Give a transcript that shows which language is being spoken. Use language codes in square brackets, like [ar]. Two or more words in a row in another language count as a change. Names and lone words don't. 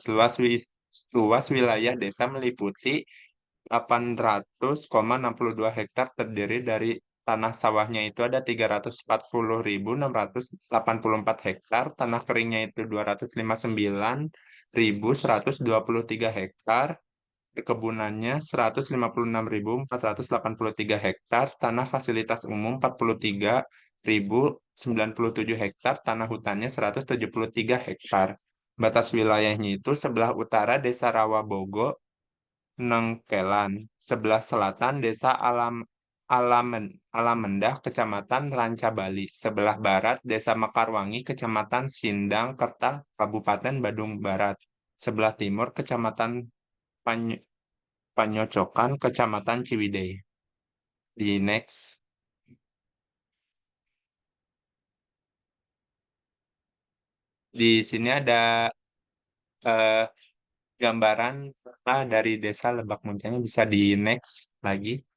[id] Luas wilayah desa meliputi 800,62 hektar, terdiri dari tanah sawahnya itu ada 340.684 hektar, tanah keringnya itu 259.123 hektar, kebunannya 156.483 hektar, tanah fasilitas umum 43.097 hektar, tanah hutannya 173 hektar. Batas wilayahnya itu sebelah utara Desa Rawabogo, Nengkelan, sebelah selatan Desa Alamendah, Kecamatan Ranca Bali, sebelah barat Desa Mekarwangi, Kecamatan Sindang Kerta, Kabupaten Badung Barat, sebelah timur Kecamatan Panyocokan, Kecamatan Ciwidey. Di next, di sini ada eh, gambaran peta dari Desa Lebak Muncangnya, bisa di next lagi.